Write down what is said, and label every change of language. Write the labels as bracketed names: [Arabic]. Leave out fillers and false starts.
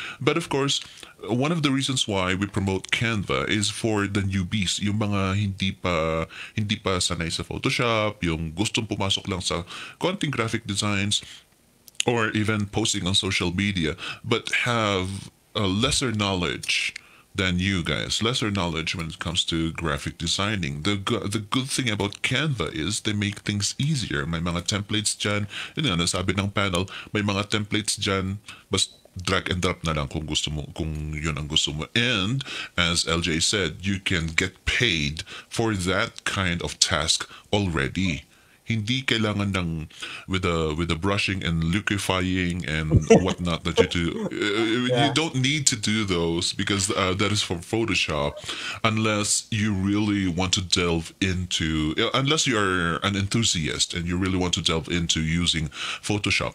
[English] But of course, one of the reasons why we promote Canva is for the newbies, [Filipino] yung mga hindi pa sanay sa Photoshop, yung gustong pumasok lang sa konting graphic designs [English] or even posting on social media but have a lesser knowledge than you guys, lesser knowledge when it comes to graphic designing. The good thing about Canva is they make things easier. [Filipino] May mga templates dyan, yun nga, nasabi ng panel, may mga templates dyan, basta drag and drop na lang kung gusto mo, kung yun ang gusto mo. [English] And as LJ said, you can get paid for that kind of task already. [Filipino] Hindi kailangan ng [English] with the brushing and liquefying and whatnot that you do. You don't need to do those because that is for Photoshop, unless you really want to delve into, unless you are an enthusiast and you really want to delve into using Photoshop.